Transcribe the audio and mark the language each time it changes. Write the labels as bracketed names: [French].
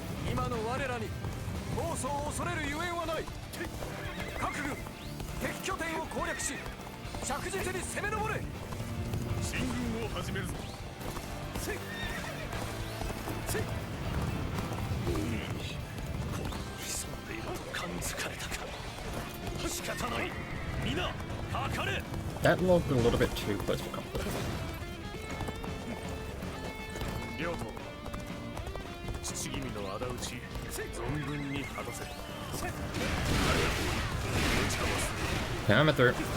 [Japanese] 今の我らに暴走を恐れるゆえんはない。各軍敵拠点を攻略し着実に攻め上れ。進軍を始めるぞ。せいせい。ここに潜んでいると感づかれたか。仕方ない。皆かかれ。 [English] That logged a little bit too close for comfort. [Japanese] 両党父君の仇討ち存分に果たせ。 [English] Okay, I'm at third.